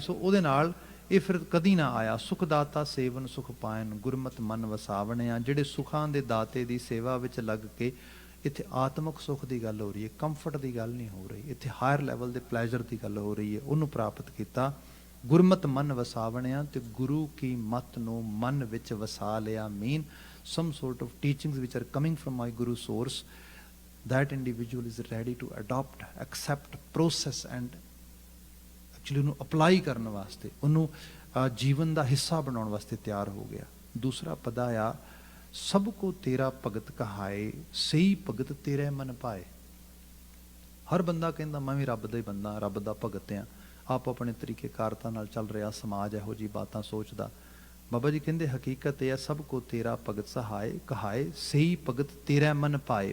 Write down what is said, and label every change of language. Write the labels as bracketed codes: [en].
[pa] ਸੋ ਉਹਦੇ ਨਾਲ ਇਹ ਫਿਰ ਕਦੀ ਨਾ ਆਇਆ। ਸੁਖ ਦਾਤਾ ਸੇਵਨ ਸੁਖ ਪਾਇਨ ਗੁਰਮਤ ਮਨ ਵਸਾਵਣਿਆ। ਜਿਹੜੇ ਸੁਖਾਂ ਦੇ ਦਾਤੇ ਦੀ ਸੇਵਾ ਵਿੱਚ ਲੱਗ ਕੇ, ਇੱਥੇ ਆਤਮਿਕ ਸੁੱਖ ਦੀ ਗੱਲ ਹੋ ਰਹੀ ਹੈ, ਕੰਫਰਟ ਦੀ ਗੱਲ ਨਹੀਂ ਹੋ ਰਹੀ, ਇੱਥੇ ਹਾਇਰ ਲੈਵਲ ਦੇ ਪਲੇਜ਼ਰ ਦੀ ਗੱਲ ਹੋ ਰਹੀ ਹੈ, ਉਹਨੂੰ ਪ੍ਰਾਪਤ ਕੀਤਾ। ਗੁਰਮਤ ਮਨ ਵਸਾਵਣਿਆ, ਤੇ ਗੁਰੂ ਕੀ ਮਤ ਨੂੰ ਮਨ ਵਿੱਚ ਵਸਾ ਲਿਆ। [en] mean some sort of teachings which are coming from my guru source, that individual is ready to adopt, accept, process and actually [pa] ਉਹਨੂੰ ਅਪਲਾਈ ਕਰਨ ਵਾਸਤੇ, ਉਹਨੂੰ ਜੀਵਨ ਦਾ ਹਿੱਸਾ ਬਣਾਉਣ ਵਾਸਤੇ ਤਿਆਰ ਹੋ ਗਿਆ। ਦੂਸਰਾ ਪਦਾ ਆ, ਸਭ ਕੋ ਤੇਰਾ ਭਗਤ ਕਹਾਏ ਸਹੀ ਭਗਤ ਤੇਰੇ ਮਨ ਪਾਏ। ਹਰ ਬੰਦਾ ਕਹਿੰਦਾ ਮੈਂ ਵੀ ਰੱਬ ਦਾ ਹੀ ਬੰਦਾ, ਰੱਬ ਦਾ ਭਗਤ ਆ, ਆਪ ਆਪਣੇ ਤਰੀਕੇ ਕਾਰਤਾ ਨਾਲ ਚੱਲ ਰਿਹਾ ਸਮਾਜ ਇਹੋ ਜਿਹੀ ਬਾਤਾਂ ਸੋਚਦਾ। ਬਾਬਾ ਜੀ ਕਹਿੰਦੇ ਹਕੀਕਤ ਇਹ ਹੈ, ਸਭ ਕੋ ਤੇਰਾ ਭਗਤ ਸਹਾਏ ਕਹਾਏ ਸਹੀ ਭਗਤ ਤੇਰਾ ਮਨ ਪਾਏ।